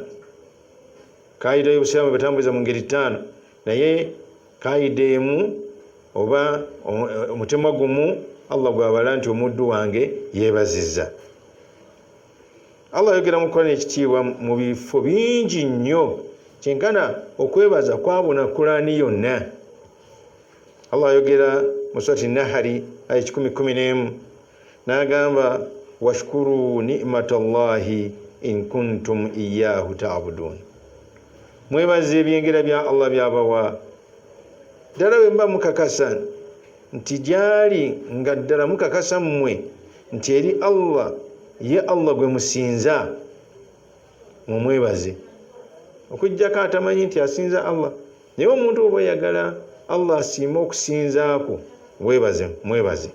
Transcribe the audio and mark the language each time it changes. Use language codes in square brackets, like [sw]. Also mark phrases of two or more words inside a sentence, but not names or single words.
[lg] Kaida y'obusiraamu batambuliza mu ngeri ttaano, naye kaida emu oba omutima gumu Allah gwabala nti omuddu wange yeebazizza. Allah ayogera mu Qur'ani ekitiibwa mu bifo bingi nnyo, kyenkana okwebaza kwabuna Qur'ani yonna. Allah ayogera mu surati Nahli aya 10:11 n'agamba [ar] واشكروا نعمة الله إن كنتم إياه تعبدون. [lg] Mwebaze ebyengera bya Allah byabawa. Ddala bwe mba mukakasa nti gyali nga ddala mukakasa mmwe nti eri Allah, ye Allah gwe musinza, mumwebaze. Okuggyako atamanyi nti asinza Allah. Naye omuntu oba oyagala Allah asiima okusinzaako, mwebaze.